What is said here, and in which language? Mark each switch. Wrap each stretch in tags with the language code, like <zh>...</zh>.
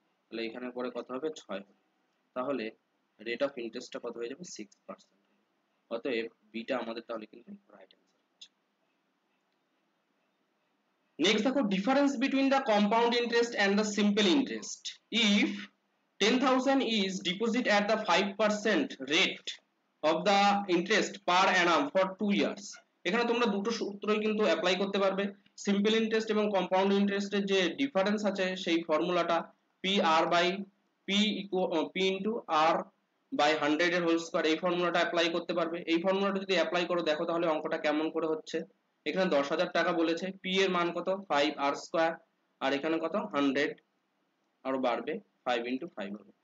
<bn>তাহলে এখানে পরে কত হবে, 6 হবে। তাহলে রেট অফ ইন্টারেস্টটা কত হয়ে যাবে, 6%। অতএব বিটা আমাদের তাহলে কিন্তু রাইট অ্যান্সার হচ্ছে।</bn> <en>next</en> <bn>দেখো,</bn> <en>Difference between the compound interest and the simple interest. If 10,000 is deposit at the 5% rate of the interest per annum for 2 years,</en> <bn>এখানে তোমরা দুটো সূত্রই কিন্তু অ্যাপ্লাই করতে পারবে। সিম্পল ইন্টারেস্ট এবং কম্পাউন্ড ইন্টারেস্টের যে ডিফারেন্স আছে সেই ফর্মুলাটা P আর by P into আর by 100 এর হোল স্কয়ার, এই ফর্মুলাটা অ্যাপ্লাই করতে পারবে। এই ফর্মুলাটা যদি অ্যাপ্লাই করো দেখো তাহলে অঙ্কটা কেমন করে হচ্ছে। এখানে 10,000 টাকা বলেছে, পি এর মান কত 5 আর স্কয়ার, আর এখানে কত 100 আরো বাড়বে 5 ইনটু 5 হবে।</bn>